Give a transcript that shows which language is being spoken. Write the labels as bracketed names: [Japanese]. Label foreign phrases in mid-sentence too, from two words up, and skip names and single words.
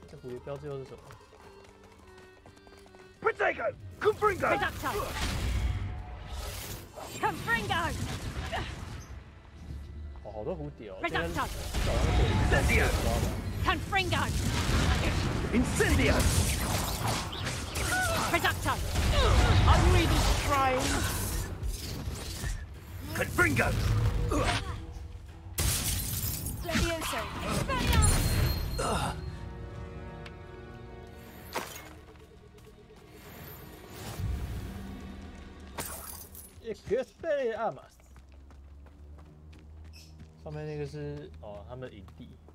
[Chinese] 这蝴蝶标志又是什么 [Latin] Protego! Confringo! Reducto! Confringo! [Chinese] 哦，好多蝴蝶哦！ [Latin] Reducto! Incendio! Confringo! Incendio! Reducto! Unreading strain! Confringo! Levioso. Expelliarmus. Expelliarmus。 [Chinese] 上面那个是哦，他们的营地。